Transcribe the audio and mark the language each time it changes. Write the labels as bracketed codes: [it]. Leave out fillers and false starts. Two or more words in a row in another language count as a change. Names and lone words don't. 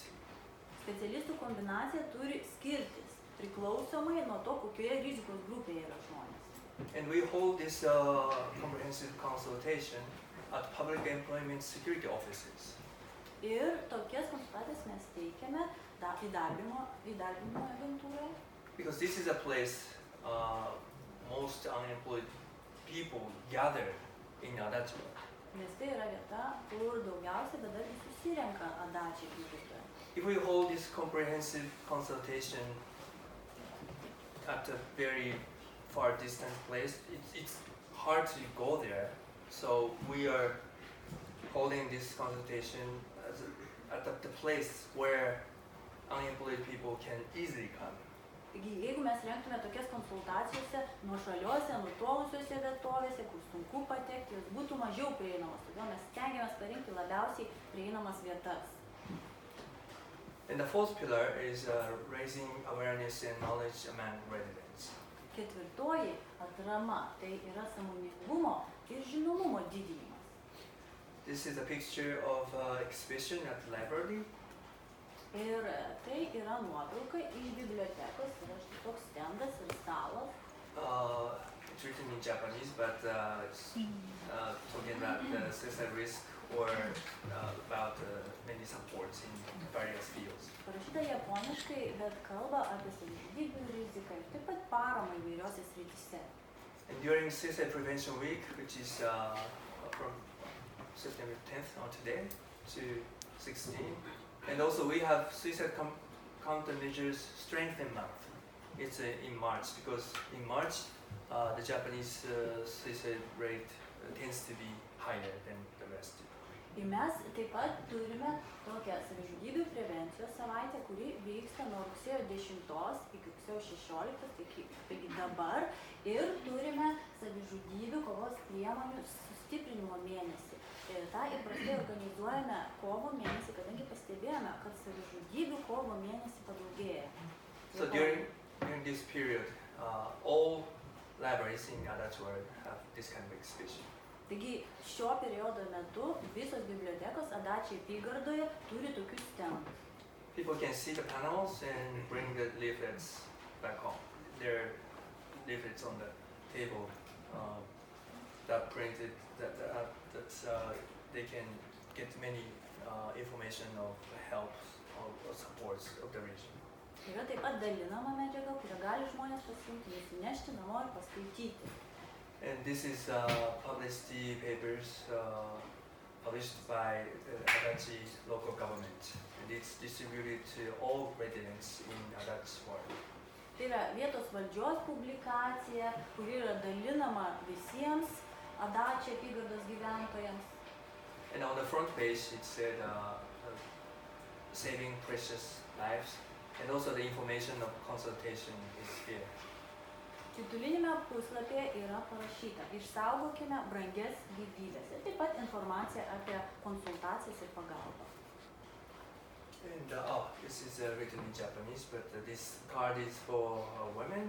[lt] Specialistų kombinacija turi skirtis priklausomai nuo to, kokioje rizikos grupėje yra žmonės. [en] And we hold this comprehensive consultation at public employment security offices. [lt] Ir tokias konsultacijas mes teikiame įdarbinimo agentūroje. [en] Because this is a place most unemployed people gather in Adachi. [lt] Nes tai yra vieta, kur daugiausia bedarbių susirenka Adachi apygardoje. [en] If we hold this comprehensive consultation at a very far distant place, it's hard to go there. So we are holding this consultation at the place where unemployed people can easily come. [lt] Taigi, jeigu mes rengtume tokias konsultacijose nuošaliuose, nutolusiuose vietovėse, kur sunku patekti, jos būtų mažiau prieinamos. Todėl mes stengiamės parinkti labiausiai prieinamas vietas. [en] And the fourth pillar is raising awareness and knowledge among residents. [lt] Ketvirtoji atrama tai yra sąmoningumo ir žinomumo didinimas. [en] This is a picture of exhibition at the library. [lt] Ir tai yra nuotrauka iš bibliotekos, yra štai toks stendas ir stalas. [en] It's written in Japanese, but it's talking about the suicide risk or about many supports in various fields. [lt] Parašyta japoniškai, bet kalba apie savižudybių riziką ir taip pat paramą įvairiose srityse. [en] And during Suicide Prevention Week, which is from September 10th on today to 16th, and also we have Suicide Countermeasures Strengthen Month. It's in March, because in March the Japanese suicide rate tends to be higher than the rest. [lt] Ir mes taip pat turime tokią savižudybių prevencijos savaitę, kuri vyksta nuo rugsėjo 10 iki rugsėjo 16, taigi dabar, ir turime savižudybių kovos priemonių sustiprinimo mėnesį. Ir tą įprastai organizuojame kovo mėnesį, kadangi pastebėjome, kad savižudybių kovo mėnesį padaugėja. [en] So during this period, all libraries in Adachi have this kind of exhibition. [lt] Taigi šio periodo metu visos bibliotekos Adachi apygardoje turi tokius stendus. [en] People can see the panels and bring the leaflets back home. There are leaflets on the table that printed that they can get many information of help or supports of the region. [lt] Yra taip pat dalinama medžiaga, kurią gali žmonės pasiimti, nusinešti namo ir paskaityti. [en] And this is publicity papers published by Adachi local government. And it's distributed to all residents in Adachi ward. [lt] Tai yra vietos valdžios publikacija, kuri yra dalinama visiems Adachi apygardos gyventojams. [en] And on the front page it said saving precious lives, and also the information of consultation is here. [lt] Titulinėme puslapyje yra parašyta: išsaugokime brangias gyvybes. Ir taip pat informacija apie konsultacijas ir pagalbą. [en] And this is written in Japanese, but this card is for women.